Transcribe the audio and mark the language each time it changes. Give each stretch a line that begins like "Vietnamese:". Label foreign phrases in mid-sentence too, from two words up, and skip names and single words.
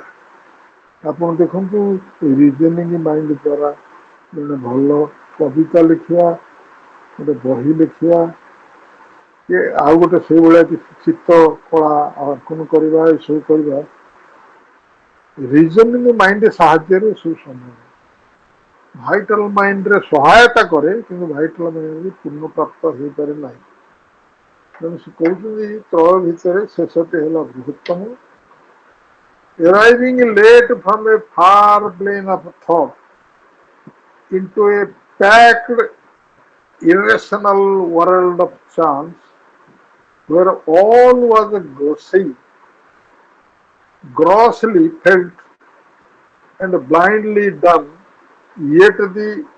Odia: ଆପଣ ଦେଖନ୍ତୁ
English: reasoning mind
Odia: ଦ୍ୱାରା ଜଣେ ଭଲ କବିତା ଲେଖିବା, ଗୋଟେ ବହି ଲେଖିବା, କି ଆଉ ଗୋଟେ ସେଇଭଳିଆ କିଛି ଚିତ୍ର କଳା ଅଙ୍କନ କରିବା, ଏସବୁ କରିବା
English: reasoning mind
Odia: ସାହାଯ୍ୟରେ ସବୁ ସମ୍ଭବ। ଭାଇଟାଲ ମାଇଣ୍ଡରେ ସହାୟତା କରେ କିନ୍ତୁ
English: vital mind
Odia: ପୂର୍ଣ୍ଣ ପ୍ରାପ୍ତ ହେଇପାରେ ନାହିଁ। ତେଣୁ ସେ କହୁଛନ୍ତି ତ୍ରୟ ଭିତରେ ଶେଷଟି ହେଲା ବୃହତ୍ତମ।
English: Arriving late from a far plane of thought into a packed irrational world of chance where all was grossly felt and blindly done, yet the